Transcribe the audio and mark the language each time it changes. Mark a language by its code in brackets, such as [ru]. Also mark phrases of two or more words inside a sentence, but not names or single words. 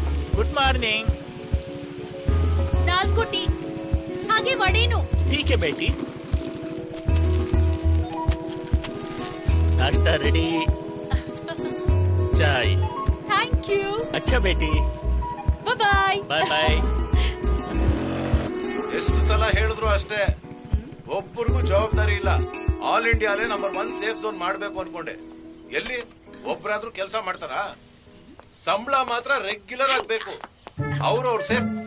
[en] good morning. [kn] 4 ಟೀ ಹಾಗೆ ವಡೇನು. [hi] ठीक है बेटी, नाश्ता रेडी, चाय. [en] thank you. [hi] अच्छा बेटी, [en] ಬಾಯ್. bye bye. [kn] ಎಷ್ಟು ಸಲ ಹೇಳಿದ್ರು ಅಷ್ಟೇ, ಒಬ್ಬರಿಗೂ ಜವಾಬ್ದಾರಿ ಇಲ್ಲ. ಆಲ್ ಇಂಡಿಯಾಲೇ [en] number 1 safe zone [kn] ಮಾಡ್ಬೇಕು ಅನ್ಕೊಂಡೆ. ಎಲ್ಲಿ ಒಬ್ರಾದ್ರೂ ಕೆಲಸ ಮಾಡ್ತಾರ? ಸಂಬಳ ಮಾತ್ರ ರೆಗ್ಯುಲರ್ ಆಗ್ಬೇಕು. ಅವ್ರ ಸೇಫ್.